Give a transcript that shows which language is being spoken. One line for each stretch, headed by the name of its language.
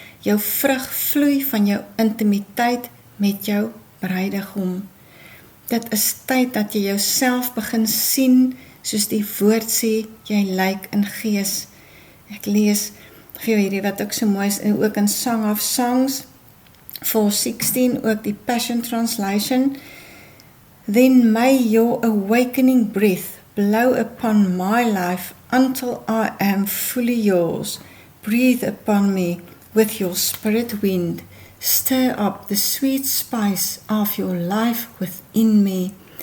Afrikaans: Jou vrug vloei van jou intimiteit met jou bruidegom. Dit is tyd dat jy jouself begin sien, soos die woord sê, jy lyk in gees. Ek lees vir hierdie wat ook so mooi is, en ook in Song of Songs 4:16, ook die Passion Translation.
English: Then may your awakening breath blow upon my life until I am fully yours. Breathe upon me with your spirit wind. Stir up the sweet spice of your life within me.